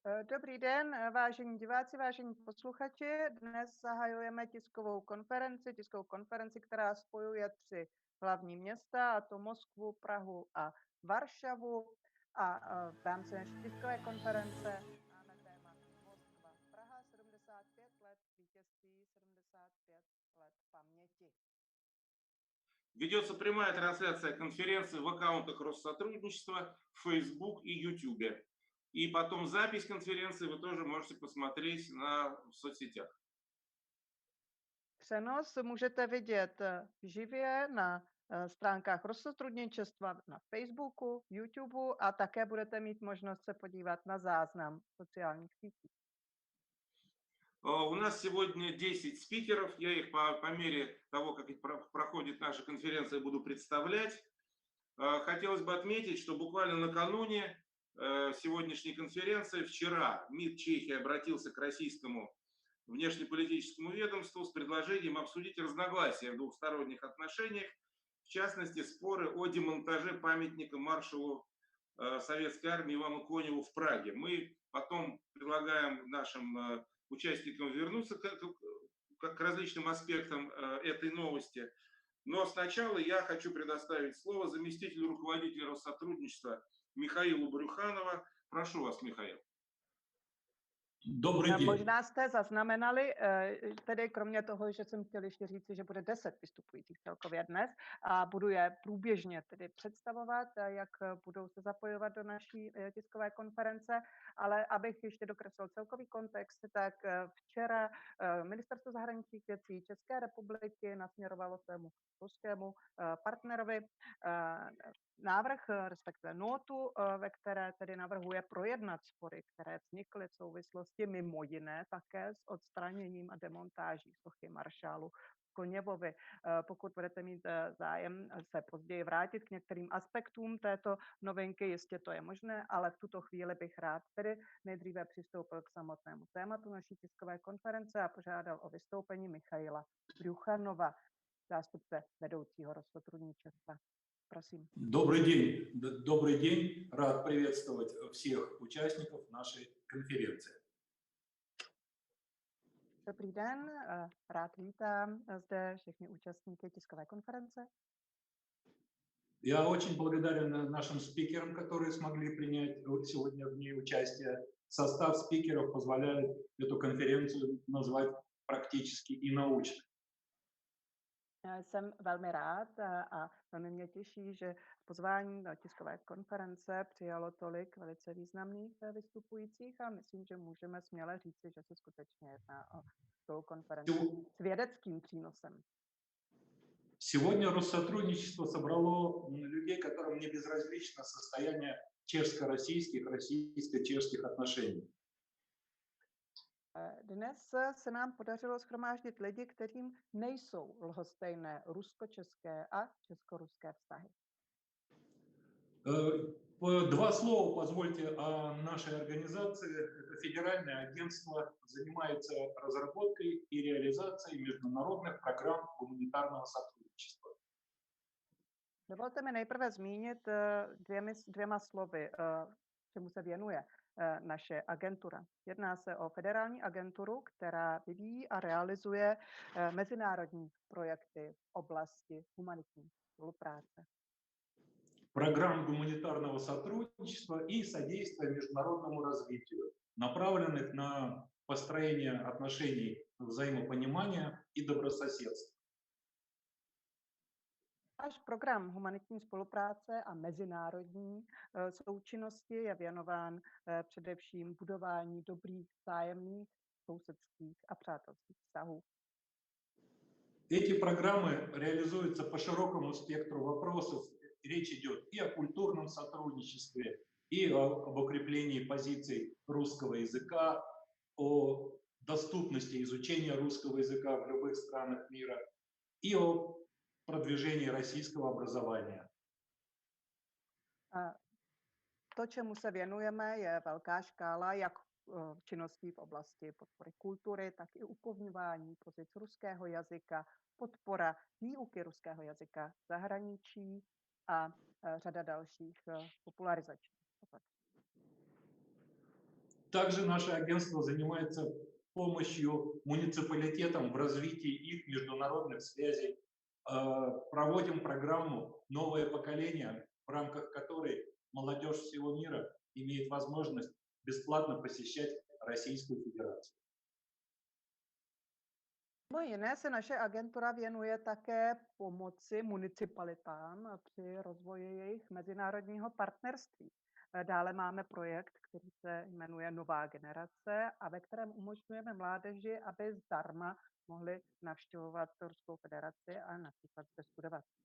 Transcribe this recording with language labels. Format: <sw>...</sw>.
<cs>Dobrý den, vážení diváci, vážení posluchači. Dnes zahajujeme tiskovou konferenci, která spojuje 3 hlavní města, a to Moskvu, Prahu a Varšavu. A v rámci naší tiskové konference máme téma Moskva, Praha, 75 let vítězství, 75 let paměti.</cs> <ru>Ведется прямая трансляция конференции в аккаунтах Россотрудничества, Facebook и YouTube. И потом запись конференции вы тоже можете посмотреть в соцсетях.</ru> <cs>Přenos můžete vidět živě na stránkách Rozsotrudničestva na Facebooku, YouTubeu a také budete mít možnost se podívat na záznam v sociálních sítích.</cs> <ru>У нас сегодня 10 спикеров. Я их по мере того, как проходит наша конференция, буду представлять. Хотелось бы отметить, что буквально накануне сегодняшней конференции, вчера МИД Чехии обратился к российскому внешнеполитическому ведомству с предложением обсудить разногласия в двухсторонних отношениях, в частности, споры о демонтаже памятника маршалу Советской армии Ивану Коневу в Праге. Мы потом предлагаем нашим участникам вернуться к различным аспектам этой новости. Но сначала я хочу предоставить слово заместителю руководителя Россотрудничества Михаилу Брюханову. Прошу вас, Михаил.</ru> <cs>Dobrý den. Možná jste zaznamenali, tedy kromě toho, že jsem chtěl ještě říci, že bude 10 vystupujících celkově dnes a budu je průběžně tedy představovat, jak budou se zapojovat do naší tiskové konference, ale abych ještě dokreslil celkový kontext, tak včera Ministerstvo zahraničních věcí České republiky nasměrovalo svému ruskému partnerovi návrh, respektive notu, ve které tedy navrhuje projednat spory, které vznikly v souvislosti mimo jiné také s odstraněním a demontáží sochy maršálu Koněvovi. Pokud budete mít zájem se později vrátit k některým aspektům této novinky, jistě to je možné, ale v tuto chvíli bych rád tedy nejdříve přistoupil k samotnému tématu naší tiskové konference a požádal o vystoupení Michaila Brjuchanova, zástupce vedoucího Rozsotrudničestva. Prosím.</cs> <ru>Добрый день. Рад приветствовать всех участников нашей конференции.</ru> <cs>Dobrý den, rád vítám zde všechny účastníky tiskové konference.</cs> <ru>Я очень благодарен нашим спикерам, которые смогли принять сегодня в ней участие. Состав спикеров позволяет эту конференцию назвать практически и научной.</ru> <cs>Jsem velmi rád a velmi mě těší, že pozvání do tiskové konference přijalo tolik velice významných vystupujících a myslím, že můžeme směle říci, že se skutečně jedná o tou konferenci s vědeckým přínosem.</cs> <ru>Сегодня Россотрудничество собрало людей, которым не безразлично состояние чешско-российских, российско-чешских отношений.</ru> <cs>Dnes se nám podařilo shromáždit lidi, kterým nejsou lhostejné rusko-české a česko-ruské vztahy.</cs> <ru>Два слова позвольте о нашей организации. Это федеральное агентство, занимается разработкой и реализацией международных программ гуманитарного сотрудничества.</ru> <cs>Dovolte mi nejprve zmínit dvěma slovy, čemu se věnuje naše agentura. Jedná se o federální agenturu, která vyvíjí a realizuje mezinárodní projekty v oblasti humanitní spolupráce.</cs> <ru>Программ гуманитарного сотрудничества и содействия международному развитию, направленных на построение отношений взаимопонимания и добрососедства.</ru> <cs>Náš program humanitní spolupráce a mezinárodní součinnosti je věnován především budování dobrých vzájemných sousedských a přátelských vztahů.</cs> <ru>Эти программы реализуются по широкому спектру вопросов. Речь идет и о культурном сотрудничестве, и об укреплении позиций русского языка, о доступности изучения русского языка в любых странах мира, и о продвижении российского образования.</ru> <cs>To, čemu se věnujeme, je velká škála jak činností v oblasti podpory kultury, tak i upevňování pozic ruského jazyka, podpora výuky ruského jazyka v zahraničí a řada dalších popularizačních opatření.</cs> <ru>Также наше агентство занимается помощью муниципалитетам в развитии их международных связей. Проводим программу «Новое поколение», в рамках которой молодежь всего мира имеет возможность бесплатно посещать Российскую Федерацию.</ru> <cs>Mimo jiné se naše agentura věnuje také pomoci municipalitám při rozvoji jejich mezinárodního partnerství. Dále máme projekt, který se jmenuje Nová generace a ve kterém umožňujeme mládeži, aby zdarma mohli navštěvovat Ruskou federaci a například zde studovat.</cs>